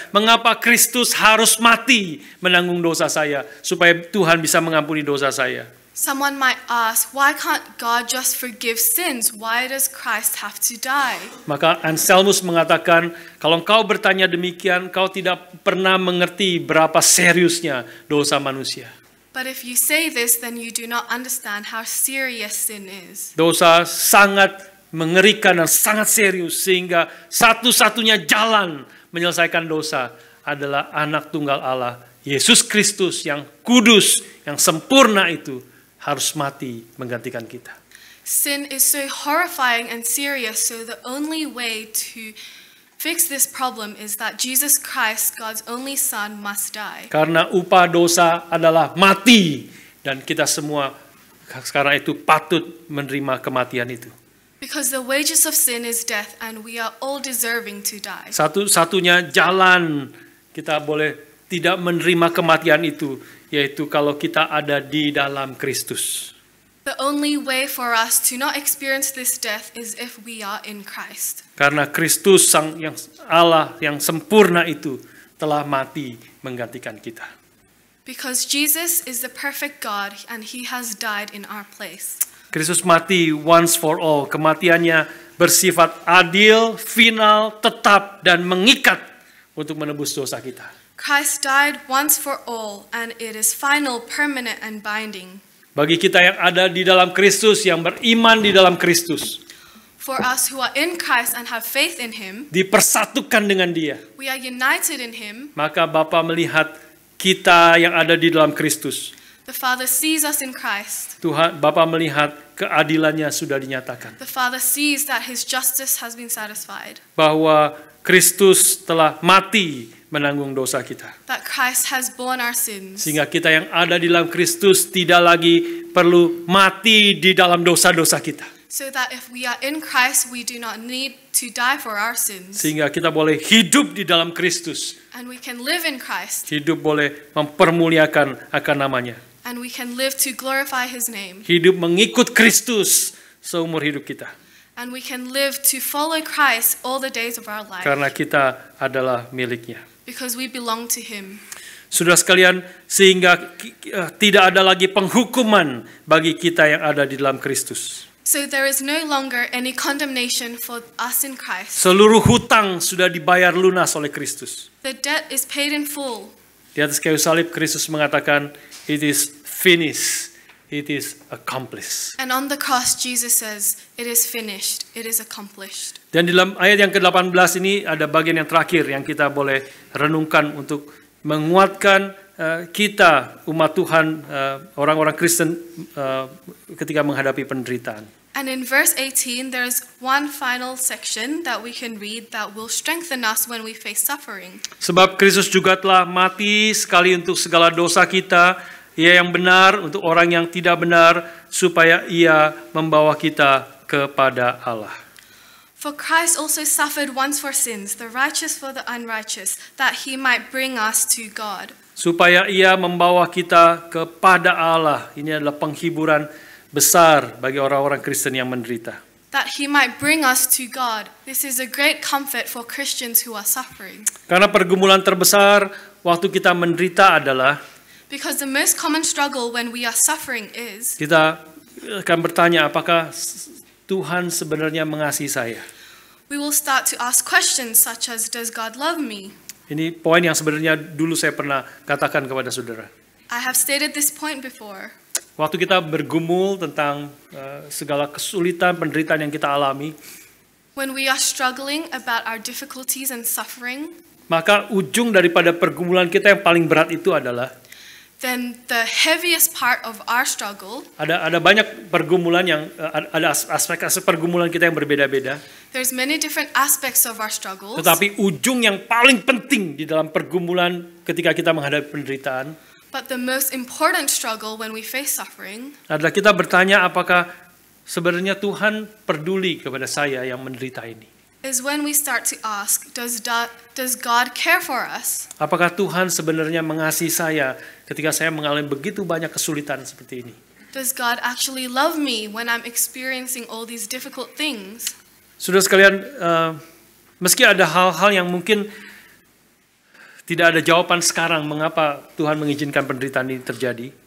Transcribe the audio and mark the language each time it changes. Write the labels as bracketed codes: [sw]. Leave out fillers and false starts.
[id] Mengapa Kristus harus mati menanggung dosa saya supaya Tuhan bisa mengampuni dosa saya? [en] Someone might ask, why can't God just forgive sins? Why does Christ have to die? [id] Maka Anselmus mengatakan, kalau engkau bertanya demikian, kau tidak pernah mengerti berapa seriusnya dosa manusia. [en] But if you say this, then you do not understand how serious sin is. [id] Dosa sangat mengerikan dan sangat serius, sehingga satu-satunya jalan menyelesaikan dosa adalah anak tunggal Allah, Yesus Kristus yang kudus, yang sempurna itu harus mati menggantikan kita. [en] Sin is so horrifying and serious, so the only way to fix this problem is that Jesus Christ, God's only Son, must die. [id] Karena upah dosa adalah mati, dan kita semua sekarang itu patut menerima kematian itu. [en] Because the wages of sin is death, and we are all deserving to die. [id] Satu-satunya jalan kita boleh tidak menerima kematian itu, yaitu kalau kita ada di dalam Kristus. [en] The only way for us to not experience this death is if we are in Christ. [id] Karena Kristus yang Allah yang sempurna itu telah mati menggantikan kita. [en] Because Jesus is the perfect God and he has died in our place. [id] Kristus mati [en] once for all. [id] Kematiannya bersifat adil, final, tetap, dan mengikat untuk menebus dosa kita. [en] Christ died once for all and it is final, permanent, and binding. [id] Bagi kita yang ada di dalam Kristus, yang beriman di dalam Kristus, [en] for us who are in Christ and have faith in him, [id] dipersatukan dengan Dia, [en] we are united in him. [id] maka Bapa melihat kita yang ada di dalam Kristus. [en] The Father sees us in Christ. [id] Tuhan, Bapa melihat keadilannya sudah dinyatakan. [en] The Father sees that his justice has been satisfied. [id] Bahwa Kristus telah mati menanggung dosa kita. [en] That Christ has borne our sins. [id] Sehingga kita yang ada di dalam Kristus tidak lagi perlu mati di dalam dosa-dosa kita. [en] So that if we are in Christ, we do not need to die for our sins. [id] Sehingga kita boleh hidup di dalam Kristus. [en] And we can live in Christ. [id] Hidup boleh mempermuliakan akan namanya. [en] And we can live to glorify his name. [id] Hidup mengikut Kristus seumur hidup kita. [en] And we can live to follow Christ all the days of our life. [id] Karena kita adalah miliknya. [en] Because we belong to him. [id] Saudara sekalian, sehingga tidak ada lagi penghukuman bagi kita yang ada di dalam Kristus. [en] So there is no longer any condemnation for us in Christ. [id] Seluruh hutang sudah dibayar lunas oleh Kristus. [en] The debt is paid in full. [id] Di atas kayu salib Kristus mengatakan, [en] it is finished, it is accomplished. And on the cross Jesus says, it is finished, it is accomplished. [id] Dan di dalam ayat yang ke-18 ini ada bagian yang terakhir yang kita boleh renungkan untuk menguatkan kita umat Tuhan, orang-orang Kristen ketika menghadapi penderitaan. [en] And in verse 18 there is one final section that we can read that will strengthen us when we face suffering. [id] Sebab Kristus juga telah mati sekali untuk segala dosa kita, Ia yang benar untuk orang yang tidak benar, supaya Ia membawa kita kepada Allah. [en] For Christ also suffered once for sins, the righteous for the unrighteous, that he might bring us to God. [id] Supaya Ia membawa kita kepada Allah. Ini adalah penghiburan besar bagi orang-orang Kristen yang menderita. [en] That he might bring us to God. This is a great comfort for Christians who are suffering. [id] Karena pergumulan terbesar waktu kita menderita adalah, [en] Because the most common struggle when we are suffering is, [id] kita akan bertanya, apakah Tuhan sebenarnya mengasihi saya? [en] we will start to ask questions such as, does God love me? [id] Ini poin yang sebenarnya dulu saya pernah katakan kepada saudara. [en] I have stated this point before. [id] Waktu kita bergumul tentang segala kesulitan, penderitaan yang kita alami, [en] When we are struggling about our difficulties and suffering, [id] maka ujung daripada pergumulan kita yang paling berat itu adalah, [en] then the heaviest part of our struggle, [id] ada banyak pergumulan yang ada aspek-aspek pergumulan kita yang berbeda-beda. [en] there's many different aspects of our struggles. [id] Tetapi ujung yang paling penting di dalam pergumulan ketika kita menghadapi penderitaan [en] But the most important struggle when we face suffering [id] adalah kita bertanya, apakah sebenarnya Tuhan peduli kepada saya yang menderita ini? [en] is when we start to ask, does God care for us? [id] Apakah Tuhan sebenarnya mengasihi saya ketika saya mengalami begitu banyak kesulitan seperti ini? [en] Does God actually love me when I'm experiencing all these difficult things? [id] Saudara sekalian, meski ada hal-hal yang mungkin tidak ada jawaban sekarang mengapa Tuhan mengizinkan penderitaan ini terjadi,